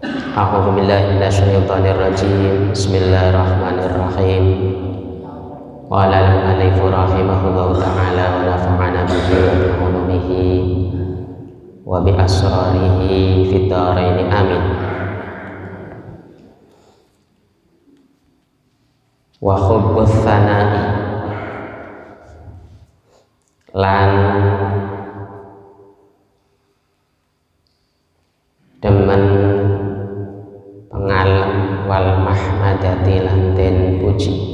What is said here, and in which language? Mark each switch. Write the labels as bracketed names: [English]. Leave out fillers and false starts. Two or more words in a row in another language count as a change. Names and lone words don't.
[Arabic] أعوذ بالله من الشيطان الرجيم. بسم الله الرحمن الرحيم. قال المؤلف رحمه الله تعالى ونفعنا به وبعلومه وبأسراره في الدارين آمين. وحب الثناء [Javanese] lan demen pengalam [Arabic] والمحمدة [Javanese] lan den puji.